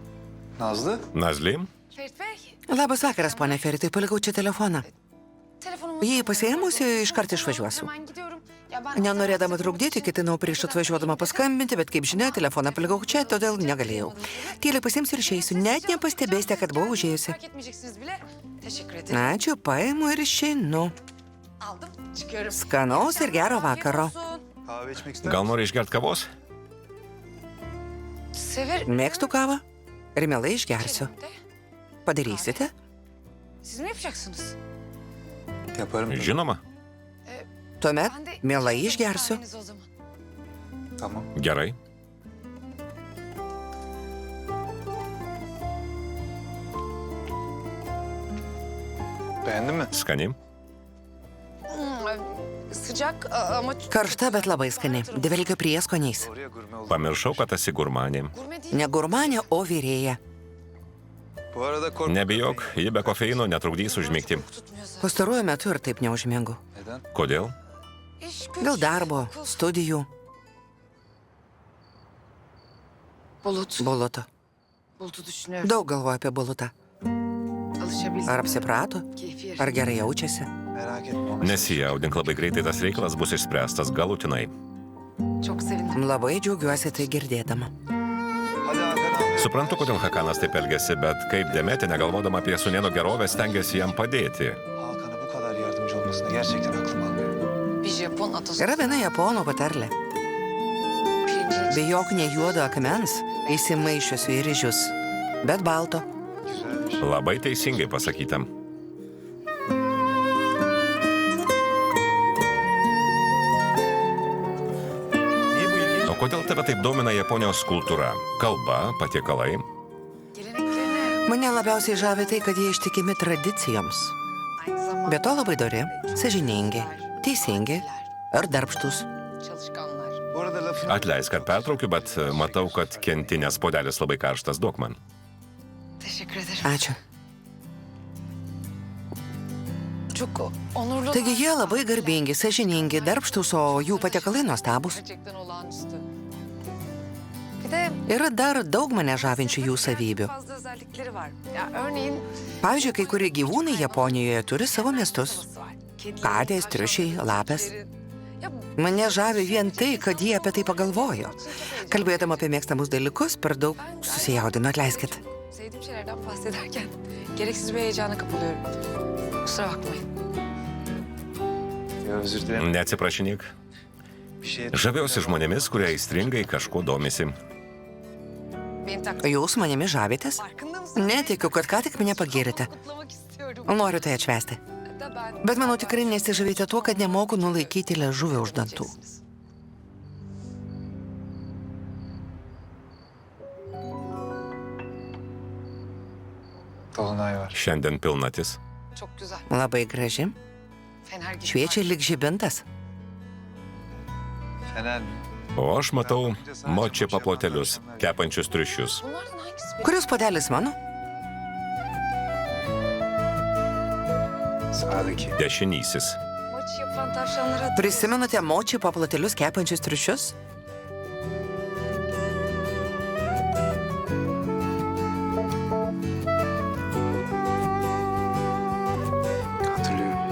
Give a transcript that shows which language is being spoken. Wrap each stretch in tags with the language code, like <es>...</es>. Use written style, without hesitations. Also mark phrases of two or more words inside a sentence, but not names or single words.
<lt>Nazlı? Nazli? Labas vakaras, ponia Feritai, palikau čia telefoną. Jei pasiėmusi, iškart išvažiuosiu.</lt> <tr>Hemen gidiyorum. Ya ben</tr> <lt>Nenorėdama trukdyti, ketinau prieš atvažiuodama paskambinti, bet kaip žinia, telefoną palikau čia, todėl negalėjau. Tyliai pasiimsiu ir išeisiu, net nepastebėsite, kad buvau užėjusi.</lt> <tr>fark etmeyeceksiniz bile. Teşekkür ederim.</tr> <lt>Ačiū, paimu ir išeinu.</lt> <tr>Aldım. Çıkıyorum.</tr> <lt>Skanaus ir gero vakaro.</lt> <tr>Kahve içmek ister</tr> <lt>Gal nori išgerti kavos?</lt> <tr>Severim.</tr> <lt>Mėgstu kavą ir mielai išgersiu.</lt> <tr>De.</tr> <lt>Padarysite?</lt> <tr>Siz mi yapacaksınız? Yaparım.</tr> <lt>Žinoma. Tuomet</lt> <tr>Ben de</tr> <lt>mielai</lt> <tr>içeceğim</tr> <lt>išgersiu.</lt> <tr>kahvenizi o zaman. Tamam.</tr> <lt>Gerai.</lt> <tr>Beğendin mi?</tr> <lt>Skani.</lt> <tr>Sıcak ama</tr> <lt>Karšta, bet labai skani. Dvelkia prieskoniais.</lt> <tr>Oraya gurme oldu.</tr> <lt>Pamiršau, kad esi gurmanė.</lt> <tr>gurme değil.</tr> <lt>Ne gurmanė, o vyrėja.</lt> <tr>Bu arada korkma.</tr> <lt>Nebijok, ji be kofeino netrukdys užmigti.</lt> <tr>Tutmuyor zaten.</tr> <lt>Pastaruoju metu ir taip neužmingu.</lt> <tr>Neden?</tr> <lt>Kodėl?</lt> <tr>İş güç.</tr> <lt>Dėl darbo,</lt> <tr>okul.</tr> <lt>studijų, Bulut. buluto.</lt> <tr>Bulut'u düşünüyorum.</tr> <lt>Daug galvoju apie bulutą.</lt> <tr>Alışabildim.</tr> <lt>Ar apsiprato?</lt> <tr>Keyfi yaşam.</tr> <lt>Ar gerai jaučiasi?</lt> <tr>Merak etme. onu</tr> <lt>Nesijaudink, labai greitai tas reikalas bus išspręstas galutinai.</lt> <tr>Çok sevindim.</tr> <lt>Labai džiaugiuosi tai girdėdama.</lt> <tr>Hadi Hakan abi.</tr> <lt>Suprantu, kodėl Hakanas taip elgėsi, bet kaip Demetė, negalvodama apie sūnėno gerovę, stengiasi jam padėti.</lt> <tr>Hakan'a bu kadar yardımcı olmasına gerçekten aklım almıyor. Bir Japon atasözü.</tr> <lt>Yra viena japonų patarlė.</lt> <tr>Pirincin</tr> <lt>Bijok ne juodo akmens, įsimaišiusių į ryžius, bet balto.</lt> <tr>Güzelmiş.</tr> <lt>Labai teisingai pasakyta.</lt> <tr>Niye bu ilginç?</tr> <lt>O kodėl tave taip domina Japonijos kultūra? Kalba, patiekalai?</lt> <tr>geleneklerine</tr> <lt>Mane labiausiai žavi tai, kad jie ištikimi tradicijoms.</lt> <tr>aynı zamanda</tr> <lt>Be to labai dori, sąžiningi, teisingi ir darbštus.</lt> <tr>çalışkanlar. Bu arada lafını...</tr> <lt>Atleisk, kad pertraukiu, bet matau, kad kentinės puodelis labai karštas. Duok man.</lt> <tr>Teşekkür ederim.</tr> <lt>Ačiū.</lt> <tr>Çok onurlu.</tr> <lt>Taigi jie labai garbingi, sąžiningi, darbštus, o jų patiekalai nuostabus.</lt> <tr>Gerçekten olağanüstü. Bir de</tr> <lt>Yra dar daug mane žavinčių jų savybių.</lt> <tr>fazla özellikleri var. Ya örneğin</tr> <lt>Pavyzdžiui, kai kurie gyvūnai Japonijoje turi savo miestus.</lt> <tr>var. Kediler,</tr> <lt>Katės, triušiai, lapės.</lt> <tr>Ya</tr> <lt>Mane žavi vien tai, kad jie apie tai pagalvojo. Kalbėdama apie mėgstamus dalykus, per daug susijaudino, atleiskit.</lt> <tr>sevdiğim şeylerden bahsederken gereksiz bir heyecana kapılıyorum. Kusura bakmayın. Ya özür dilerim.</tr> <lt>Neatsiprašinėk.</lt> <tr>Bir şey...</tr> <lt>Žaviausi žmonėmis, kurie aistringai kažko domisi.</lt> <tr>Benim takdim</tr> <lt>Jūs manimi žavitės?</lt> <tr>farkında mısın?</tr> <lt>Netikiu, kad ką tik mane pagirite.</lt> <tr>Kutlamak istiyorum.</tr> <lt>Noriu tai atšvesti.</lt> <tr>Da ben...</tr> <lt>Bet manau tikrai nesižavite tuo, kad nemoku nulaikyti liežuvio už dantų.</lt> <tr>Dolunay var.</tr> <lt>Šiandien pilnatis.</lt> <tr>Çok güzel.</tr> <lt>Labai graži,</lt> <tr>Fener gibi.</tr> <lt>šviečia lyg žibintas.</lt> <tr>Fener mi?</tr> <lt>O aš matau moči paplotelius, kepančius triušius.</lt> <tr>Bunlardan hangisi benim?</tr> <lt>Kuris puodelis mano?</lt> <tr>Sağdaki.</tr> <lt>Dešinysis.</lt> <tr>Maçı yapan tavşanlara...</tr> <lt>Prisimenate moči paplotelius kepančius triušius?</lt> <tr>Hatırlıyorum.</tr>